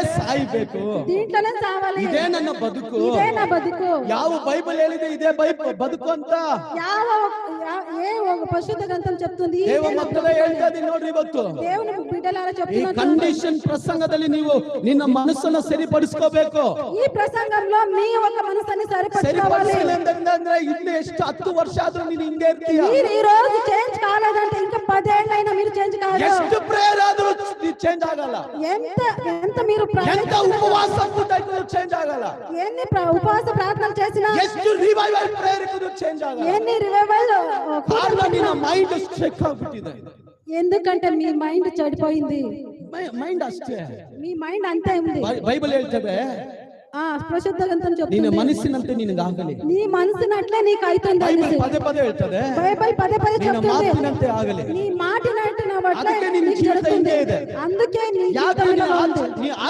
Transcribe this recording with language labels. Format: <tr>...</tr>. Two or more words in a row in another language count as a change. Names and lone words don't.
<kn>ಸಾಯ್ಬೇಕು,</kn> <te>దీంట్లోనే చావాలి,</te> <kn>ಇದೇ ನನ್ನ ಬದುಕು,</kn> <te>ఇదే నా బతుకు.</te> <kn>ಯಾವ ಬೈಬಲ್ ಹೇಳಿದೆ ಇದೇ ಬದುಕು ಅಂತ?</kn> <te>ఏ ఒక పరిశుద్ధ గ్రంథం చెప్తుంది?</te> <kn>ದೇವ ಮಕ್ಕಳೇ ಹೇಳ್ತಾ ಇದೀನಿ ನೋಡ್ರಿ, ಇವತ್ತು</kn> <te>దేవుని బిడ్డలారా</te> <kn>ಈ</kn> <te>చెప్తున్నాను,</te> <kn>ಕಂಡೀಷನ್ ಪ್ರಸಂಗದಲ್ಲಿ ನೀವು ನಿನ್ನ ಮನಸ್ಸನ್ನು ಸರಿಪಡಿಸ್ಕೋಬೇಕು.</kn> <te>ఈ ప్రసంగంలో మీ ఒక మనసుని సరిపట్టుకోవాలి.</te> <kn>ಅಂದ್ರೆ ಇನ್ನು ಎಷ್ಟು 10 ವರ್ಷ ಆದ್ರೂ ನೀನು ಹಿಂಗೆ ಇರ್ತೀಯ.</kn> <te>మీరు ఈ రోజు చేంజ్ కాలేదంటే ఇంకా 10 ఏళ్ళైనా మీరు చేంజ్ కాదు.</te> <kn>ಎಷ್ಟು ಪ್ರೇಯರ್ ಆದ್ರೂ ಚೇಂಜ್ ಆಗಲ್ಲ,</kn> <te>ఎంత మీరు</te> <kn>ఎంత ಉಪವಾಸ ಕೂತಾಯ್ತು ಚೇಂಜ್ ಆಗಲ್ಲ,</kn> <te>ఎన్ని ఉపవాస ప్రార్థనలు చేసినా,</te> <kn>ಎಷ್ಟು</kn> <en>revival prayer</en> <kn>ಇದ್ರೂ ಚೇಂಜ್ ಆಗಲ್ಲ.</kn> <te>ఎన్ని రివైవల్</te> <kn>ಕಾರಣ ನಿನ್ನ</kn> <en>mind struck</en> <kn>ಆಗ್ಬಿಟ್ಟಿದೆ.</kn> <te>ఎందుకంటే మీ మైండ్ చెడిపోయింది.</te> <kn>ಮೈಂಡ್ ಅಷ್ಟೇ,</kn> <te>మీ మైండ్ అంతే ఉంది.</te> <kn>ಬೈಬಲ್ ಹೇಳ್ತದೆ,</kn> <te>పరిశుద్ధ గ్రంథం చెప్తుంది,</te> <kn>ನಿನ್ನ ಮನಸ್ಸಿನಂತೆ ನಿನಗಾಗಲಿ.</kn> <te>నీ మనసునట్లే నీకు అవుతుంది.</te> <kn>ಬೈಬಲ್ ಪದೇ ಪದೇ ಹೇಳ್ತದೆ,</kn> <te>బైబిల్ పదే పదే</te> <kn>ನಿನ್ನ</kn> <te>చెప్తుంది,</te> <kn>ಮಾತಿನಂತೆ ಆಗಲಿ.</kn> <te>నీ మాటినట్టు నా బట్టే</te> <kn>ಅದಕ್ಕೆ ನಿನ್ನ</kn> <te>నీకు</te> <kn>ಜೀವಿತ</kn> <te>జరుగుతుంది.</te> <kn>ಹಿಂಗೆ ಇದೆ.</kn> <te>అందుకే నీ</te> <kn>ಯಾಕೆ</kn> <te>జీవితంలో ఉంది.</te> <kn>ನೀ</kn>